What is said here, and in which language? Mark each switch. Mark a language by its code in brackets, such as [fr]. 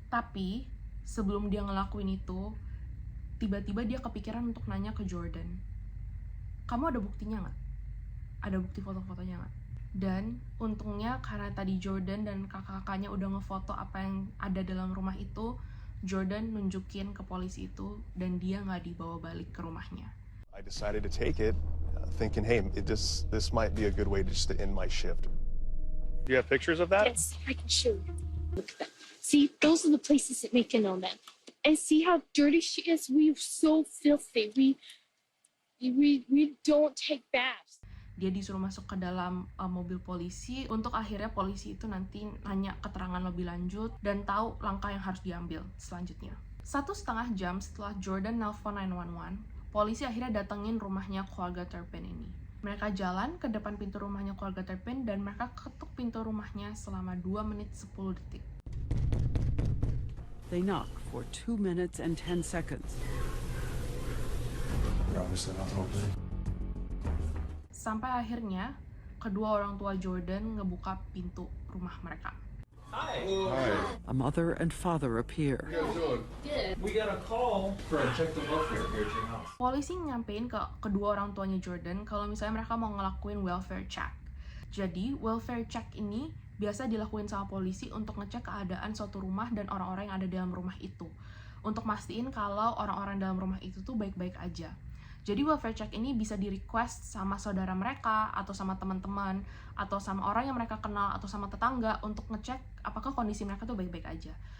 [id] Tapi sebelum dia ngelakuin itu, tiba-tiba dia kepikiran untuk nanya ke Jordan, kamu ada buktinya nggak? Ada bukti foto-fotonya nggak? Dan untungnya karena tadi Jordan dan kakak-kakaknya udah ngefoto apa yang ada dalam rumah itu, Jordan nunjukin ke polisi itu dan dia nggak dibawa balik ke rumahnya. [en] I decided to take it, thinking, hey, this might be a good way just to end my shift. Do you have pictures of that? Yes, I can show you. Look at that. See, those are the places that make it on that. And see how dirty she is? We are so filthy. We don't take baths. [id] Dia disuruh masuk ke dalam mobil polisi untuk akhirnya polisi itu nanti nanya keterangan lebih lanjut dan tahu langkah yang harus diambil selanjutnya. 1,5 jam setelah Jordan nelpon 911, polisi akhirnya datengin rumahnya keluarga Turpin ini. Mereka jalan ke depan pintu rumahnya keluarga Turpin dan mereka ketuk pintu rumahnya selama 2 menit 10 detik. [en] They knock for 2 minutes and 10 seconds. Obviously not open. [id] Sampai akhirnya, kedua orang tua Jordan ngebuka pintu rumah mereka. [en] Hi. A mother and father appear. We got a call for a check the welfare here at your house. [id] Polisi nyampein ke kedua orang tuanya Jordan kalau misalnya mereka mau ngelakuin welfare check. Jadi, welfare check ini biasa dilakuin sama polisi untuk ngecek keadaan suatu rumah dan orang-orang yang ada dalam rumah itu. Untuk mastiin kalau orang-orang dalam rumah itu tuh baik-baik aja. Jadi welfare check ini bisa di-request sama saudara mereka, atau sama teman-teman, atau sama orang yang mereka kenal, atau sama tetangga untuk ngecek apakah kondisi mereka tuh baik-baik aja.